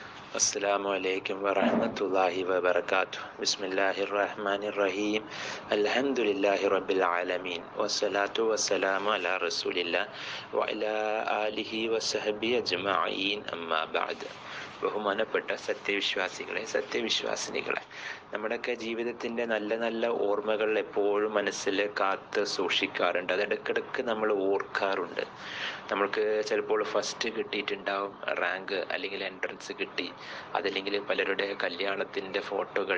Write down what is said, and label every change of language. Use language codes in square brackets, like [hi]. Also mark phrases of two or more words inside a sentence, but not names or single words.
[ar] السلام عليكم ورحمة الله وبركاته. بسم الله الرحمن الرحيم. الحمد لله رب العالمين والصلاة والسلام على رسول الله وعلى آله وصحبه أجمعين أما بعد. [ml] ബഹുമാനപ്പെട്ട സത്യവിശ്വാസിനികളെ, നമ്മുടെയൊക്കെ ജീവിതത്തിൻ്റെ നല്ല നല്ല ഓർമ്മകൾ എപ്പോഴും മനസ്സിൽ കാത്ത് സൂക്ഷിക്കാറുണ്ട്. അത് ഇടയ്ക്കിടയ്ക്ക് നമ്മൾ ഓർക്കാറുണ്ട്. നമ്മൾക്ക് ചിലപ്പോൾ ഫസ്റ്റ് കിട്ടിയിട്ടുണ്ടാവും, റാങ്ക് അല്ലെങ്കിൽ എൻട്രൻസ് കിട്ടി, അതല്ലെങ്കിൽ പലരുടെ കല്യാണത്തിൻ്റെ ഫോട്ടോകൾ.